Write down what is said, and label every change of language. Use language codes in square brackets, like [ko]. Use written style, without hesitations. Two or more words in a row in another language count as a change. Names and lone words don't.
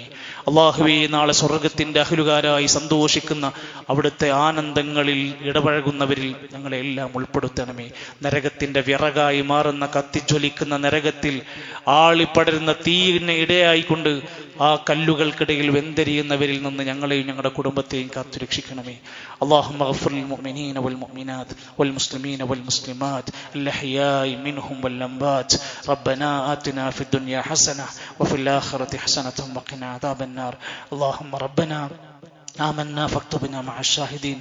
[ml] അള്ളാഹുവേ, നാളെ സ്വർഗത്തിന്റെ അഹ്ലുകാരായി സന്തോഷിക്കുന്ന അവിടുത്തെ ആനന്ദങ്ങളിൽ ഇടപഴകുന്നവരിൽ ഞങ്ങളെ എല്ലാം ഉൾപ്പെടുത്തണമേ. നരകത്തിന്റെ വിറകായി മാറുന്ന കത്തിജ്വലിക്കുന്ന നരകത്തിൽ ആളിപ്പടരുന്ന തീയിന് ഇടയായിക്കൊണ്ട് ആ കല്ലുകൾക്കിടയിൽ വെന്തെരിയുന്നവരിൽ നിന്ന് ഞങ്ങളെയും ഞങ്ങളുടെ കുടുംബത്തെയും കാത്തു രക്ഷിക്കണമേ. [ar] اللهم اغفر للمؤمنين والمؤمنات والمسلمين والمسلمات الأحياء منهم والأموات. ربنا آتنا في الدنيا حسنة وفي الآخرة حسنة وقنا عذاب النار. اللهم ربنا آمنا فاكتبنا مع الشاهدين.